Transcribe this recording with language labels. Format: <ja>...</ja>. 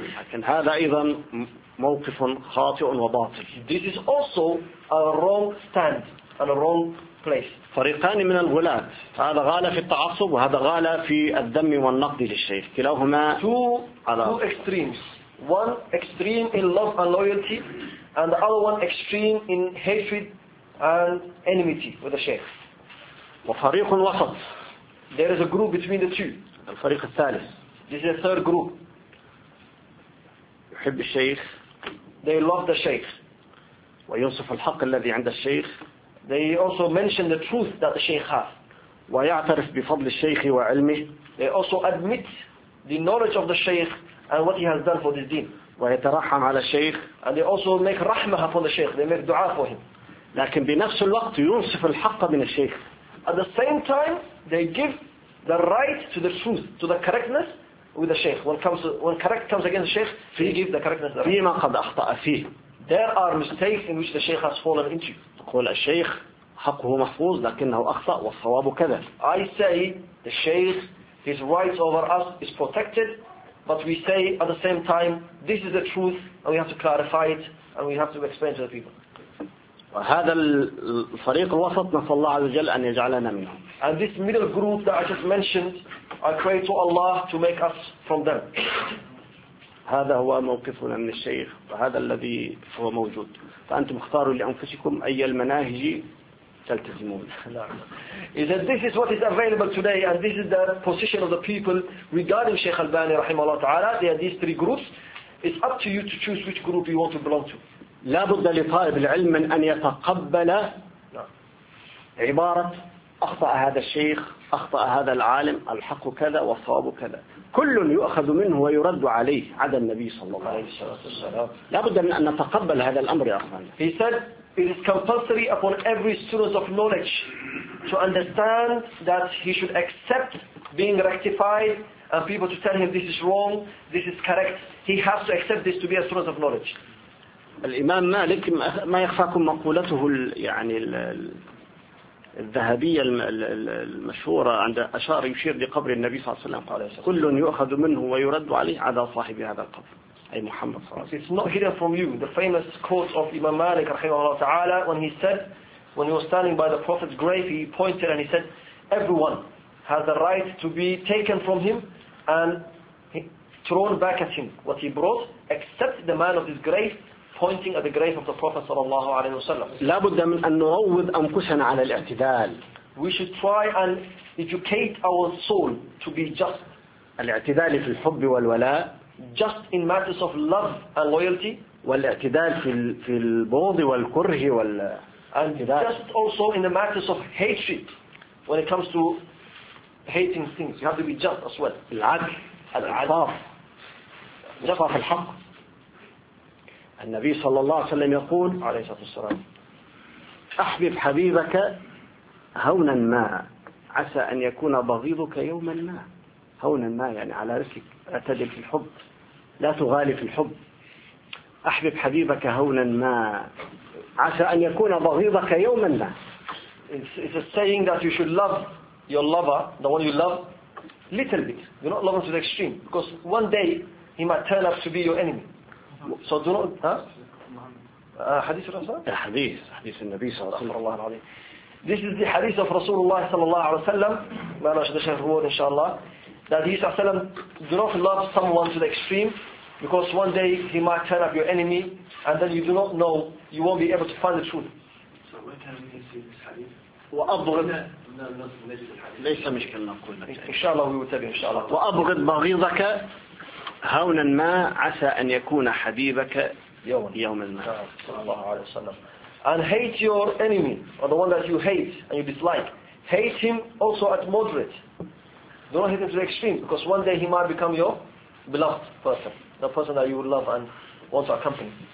<ar>لكن هذا أيضا موقف خاطئ وباطل.</ar> <en>This is also a wrong stand and a wrong place.</en> <ar>فريقان من الغلاة. هذا غالة في التعصب وهذا غالة في الدم والنقد للشيخ. كلاهما</ar> <en>two extremes. One extreme in love and loyalty, and the other one extreme in hatred and enmity with the Shaykh.</en> <ar>وفريق وسط.</ar> <en>There is a group between the two.</en> <ar>الفريق الثالث.</ar> <en>This is a third group.</en> <ar>يحب الشيخ.</ar> <en>They love the Shaykh.</en> <ar>ويوصف الحق الذي عند الشيخ.</ar> <en>They also mention the truth that the Shaykh has.</en> <ar>ويعترف بفضل الشيخ وعلمه.</ar> <en>They also admit the knowledge of the Shaykh and what he has done for this deen.</en> <ar>ويترحم على الشيخ.</ar> <en>And they also make rahmah upon the Shaykh. They make dua for him.</en> <ar>لكن بنفس الوقت ينصف الحق من الشيخ.</ar> <en>At the same time, they give the right to the truth, to the correctness with the Shaykh. When correct comes against the Shaykh, he gives the correctness.</en> <ar>فيما قد أخطأ فيه.</ar> <en>There are mistakes in which the Shaykh has fallen into.</en> <ar>قول الشيخ حقه محفوظ لكنه أخطأ والصواب كذا.</ar> <en>I say the Shaykh, his rights over us is protected, but we say at the same time, this is the truth and we have to clarify it and we have to explain to the people.</en> <ar>وهذا الفريق الوسط نسأل الله عز وجل أن يجعلنا منهم.</ar> <en>And this middle group that I just mentioned, I pray to Allah to make us from them.</en> <ar>هذا هو موقفنا من الشيخ وهذا الذي هو موجود. فأنتم اختاروا لأنفسكم أي المناهج تلتزمون.</ar> <en>Is that this is what is available today and this is the position of the people regarding Sheikh Albani</en> <ar>رحمه الله تعالى.</ar> <en>There are these three groups. It's up to you to choose which group you want to belong to.</en> <ar>لا بد لطالب العلم من أن يتقبل عبارة أخطأ هذا الشيخ أخطأ هذا العالم الحق كذا والصواب كذا كل يؤخذ منه ويرد عليه عدا النبي صلى الله عليه وسلم. لا بد من أن نتقبل هذا الأمر يا أخوان.</ar> <en>He said it is compulsory upon every student of knowledge to understand that he should accept being rectified and people to tell him this is wrong, this is correct. He has to accept this to be a student of knowledge.</en> <ar>الإمام مالك ما يخفاكم مقولته يعني الذهبية المشهورة عند أشار يشير لقبر النبي صلى الله عليه وسلم كل يؤخذ منه ويرد عليه على صاحب هذا القبر أي محمد صلى الله عليه وسلم.</ar> <en>It's not hidden from you the famous quote of Imam Malik</en> <ar>رحمه الله تعالى</ar> <en>when he said when he was standing by the Prophet's grave he pointed and he said everyone has the right to be taken from him and thrown back at him what he brought except the man of his grave pointing at the grave of the Prophet</en> <ar>صلى الله عليه وسلم. لا بد من أن نروض أنفسنا على الاعتدال.</ar> <en>We should try and educate our soul to be just.</en> <ar>الاعتدال في الحب والولاء.</ar> <en>Just in matters of love and loyalty.</en> <ar>والاعتدال في البغض والكره وال.</ar> <en>And just also in the matters of hatred, when it comes to hating things, you have to be just as well.</en> <ar>العدل. الإنصاف. إنصاف الحق. النبي صلى الله عليه وسلم يقول عليه الصلاة والسلام أحبب حبيبك هونا ما عسى أن يكون بغيضك يوما ما هونا ما يعني على رأسك اعتدل في الحب لا تغالي في الحب أحبب حبيبك هونا ما عسى أن يكون بغيضك يوما ما.</ar> <en>It's a saying that you should love your lover the one you love little bit do not love him to the extreme because one day he might turn up to be your enemy. So do not hadith Rasulullah. Hadith Nabi sallallahu alaihi wasallam. This is the hadith of Rasulullah sallallahu alaihi wasallam. May Allah shahid shahid reward inshallah. That he sallam do not love someone to the extreme, because one day he might turn up your enemy, and then you do not know, you won't be able to find the truth. So what time did he say this hadith?</en> <ar>وأبغض. ليس مشكلة نقول.</ar> <en>Inshallah we will tell you inshallah.</en> <ar>وأبغض بغيضك. هونا ما عسى أن يكون حبيبك يوما ما صلى الله عليه وسلم.</ar> <en>And hate your enemy or the one that you hate and you dislike. Hate him also at moderate. Do not hate him to the extreme because one day he might become your beloved person, the person that you would love and want to accompany.</en>